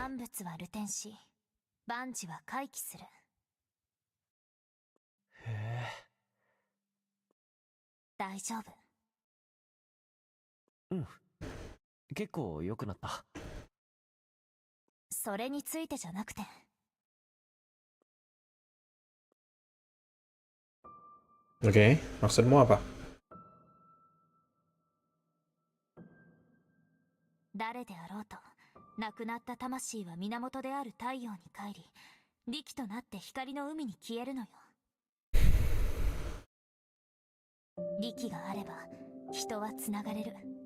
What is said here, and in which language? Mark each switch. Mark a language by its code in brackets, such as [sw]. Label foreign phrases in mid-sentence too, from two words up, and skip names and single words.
[ja] 万物は流転し、万事は回帰する。へえ。大丈夫。うん。結構良くなった。それについてじゃなくて。 [id] oke. Maksudmu apa? [ja] 誰であろうと、亡くなった魂は源である太陽に帰り、力となって光の海に消えるのよ。力があれば人はつながれる。